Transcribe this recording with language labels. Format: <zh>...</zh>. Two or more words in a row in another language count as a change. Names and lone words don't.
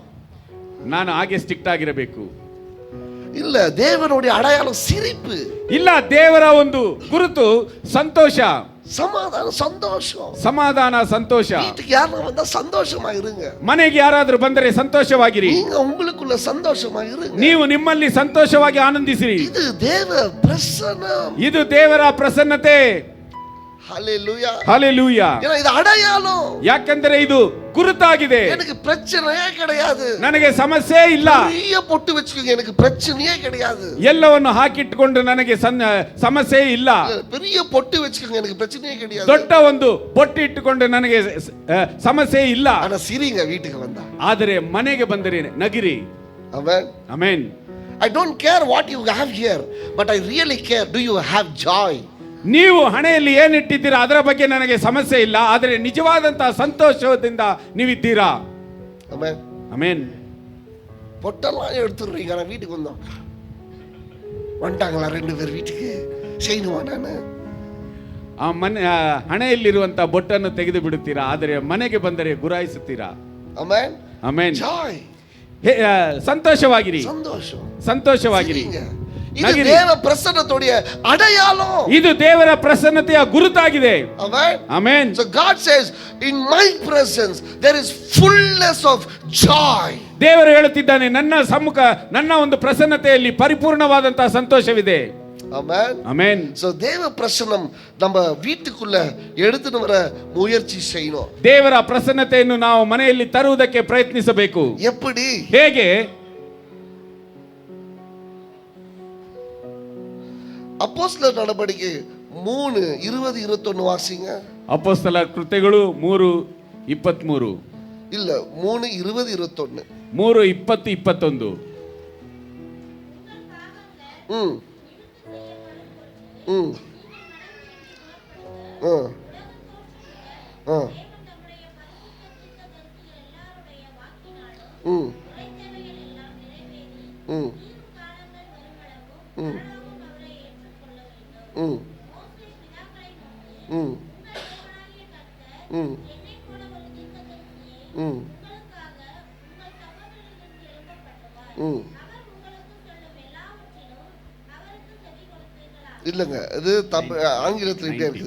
<kn>ನಾನು ಹಾಗೆ ಸ್ಟ್ರಿಕ್ಟ್ ಆಗಿರಬೇಕು.</kn> <ta>ಇಲ್ಲ, ದೇವನುடைய அடையாளம் சிரிப்பு.</ta> <kn>ಇಲ್ಲ, ದೇವರ ಒಂದು ಗುರುತು ಸಂತೋಷ,</kn> <ta>சமாதானம், சந்தோஷம்,</ta> <kn>ಸಮಾಧಾನ, ಸಂತೋಷ.</kn> <ta>வீட்டுக்கு யாரும் வந்தா சந்தோஷமா இருங்க,</ta> <kn>ಮನೆಗೆ ಯಾರಾದರೂ ಬಂದರೆ ಸಂತೋಷವಾಗಿರಿ,</kn> <ta>நீங்க உங்களுக்குள்ள சந்தோஷமா இருங்க,</ta> <kn>ನೀವು ನಿಮ್ಮಲ್ಲಿ ಸಂತೋಷವಾಗಿ ಆನಂದಿಸಿರಿ. ಇದು ದೇವ பிரசன்னம், ಇದು ದೇವರ ಪ್ರಸನ್ನತೆ.</kn> <ta>ஹalleluya, ஹalleluya. இது அடையாளம்,</ta> <kn>ಯಾಕೆಂದರೆ ಇದು ಗುರುತಾಗಿದೆ.</kn> <ta>எனக்கு பிரச்சனையே கிடையாது,</ta> <kn>ನನಗೆ ಸಮಸ್ಯೆ ಇಲ್ಲ,</kn> <ta>பெரிய பொட்டு வச்சுக்கோங்க, எனக்கு பிரச்சனையே கிடையாது,</ta> <kn>ಎಲ್ಲವನ್ನು ಹಾಕಿಟ್ಟುಕೊಂಡು ನನಗೆ ಸಮಸ್ಯೆ ಇಲ್ಲ,</kn> <ta>பெரிய பொட்டு வச்சுக்கோங்க, எனக்கு பிரச்சனையே கிடையாது,</ta> <kn>ದೊಡ್ಡ ಒಂದು ಬೊಟ್ಟು ಇಟ್ಟುಕೊಂಡು ನನಗೆ ಸಮಸ್ಯೆ ಇಲ್ಲ.</kn> <ta>ஆனா சிரிங்க வீட்டுக்கு வந்தா,</ta> <kn>ಆದರೆ ಮನೆಗೆ ಬಂದರೆ ನಗಿರಿ. ಆಮೆನ್, ಆಮೆನ್.</kn> <en>I don't care what you have here, but I really care, do you have joy?</en> <kn>ನೀವು ಹಣೆಯಲ್ಲಿ ಏನಿಟ್ಟಿದ್ದೀರಾ ಅದರ ಬಗ್ಗೆ ನನಗೆ ಸಮಸ್ಯೆ ಇಲ್ಲ, ಆದರೆ ನಿಜವಾದಂತಹ ಸಂತೋಷದಿಂದ ನೀವಿದ್ದೀರಾ.</kn> <ta>ஆமென்,</ta> <kn>ಆಮೆನ್.</kn> <ta>பொட்டெல்லாம் எடுத்துடுறீங்க, நான் வீட்டுக்கு வந்தோம், வந்துட்டாங்களா 2 பேர் வீட்டுக்கு, செய்யணுமா ನಾನು?</ta> <kn>ಆ ಮನೆ ಹಣೆಯಲ್ಲಿರುವಂತಹ ಬೊಟ್ಟನ್ನು ತೆಗೆದು ಬಿಡುತ್ತೀರಾ, ಆದರೆ ಮನೆಗೆ ಬಂದರೆ ಗುರಾಯಿಸುತ್ತೀರಾ. ಆಮೆನ್, ಆಮೆನ್. ಜಾಯ್, ಸಂತೋಷವಾಗಿರಿ,</kn> <ta>ಸಂತೋಷம்,</ta> <kn>ಸಂತೋಷವಾಗಿರಿ.</kn> <ta>இது</ta> <kn>ನಗಿರಿ.</kn> <ta>தேவ பிரசன்னத்துடைய அடையாளம்.</ta> <kn>ಇದು ದೇವರ ಪ್ರಸನ್ನತೆಯ ಗುರುತಾಗಿದೆ.</kn> <en>Amen.</en> <kn>ಆಮೆನ್.</kn> <en>So God says, in my presence there is fullness of joy.</en> <kn>ದೇವರು ಹೇಳುತ್ತಿದ್ದಾನೆ, ನನ್ನ ಸಮ್ಮುಖ, ನನ್ನ ಒಂದು ಪ್ರಸನ್ನತೆಯಲ್ಲಿ ಪರಿಪೂರ್ಣವಾದಂತಹ ಸಂತೋಷವಿದೆ.</kn> <en>Amen.</en> <kn>ಆಮೆನ್.</kn> <ta>So தேவ பிரசன்னம் நம்ம வீட்டுக்குள்ள எடுத்துட்டு வர முயற்சி செய்யணும்.</ta> <kn>ದೇವರ ಪ್ರಸನ್ನತೆಯನ್ನು ನಾವು ಮನೆಯಲ್ಲಿ ತರುವುದಕ್ಕೆ ಪ್ರಯತ್ನಿಸಬೇಕು.</kn> <ta>எப்படி?</ta> <kn>ಹೇಗೆ?</kn> <ta>அப்போஸ்தலர் நடபடிக்கை 3:20-21 வாசிங்க.</ta> <kn>ಅಪೊಸ್ತಲ ಕೃತ್ಯಗಳು 3:23.</kn> <ta>இல்ல 3:20-21. 3:20-21. ம் ம் ஆ ஆ ம் ம் ம் ம் ம் ம் ம் ம் இல்லைங்க, இது ஆங்கிலத்தில் இப்படியே இருக்குது.</ta>